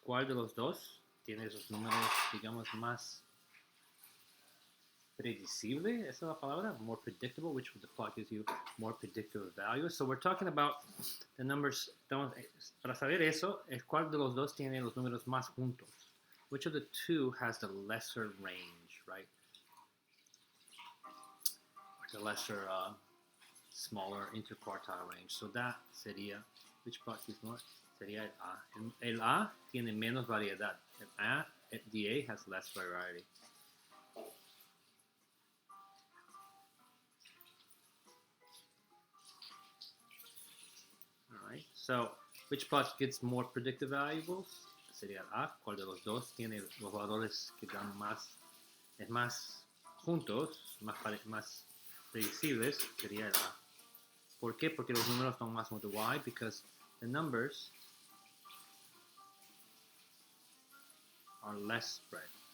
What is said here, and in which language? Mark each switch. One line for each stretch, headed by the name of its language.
Spanish: ¿Cuál de los dos tiene esos números, digamos, más predecible? Esa es la palabra.
English: More predictable. Which of the plot gives you more predictable values? So we're talking about the numbers.
Spanish: Para saber eso, es cuál de los dos tiene los números más juntos.
English: Which of the two has the lesser range, right? Or the lesser, smaller interquartile range. So that sería, which plot is more?
Spanish: Sería el A. El A tiene menos variedad.
English: The A has less variety. All right. So which plot gets more predictive variables?
Spanish: Sería A. ¿Cuál de los dos tiene los valores que dan más, es más juntos, más predecibles? Sería el A. ¿Por qué? Porque los números son más juntos.
English: Why? Because the numbers are less spread.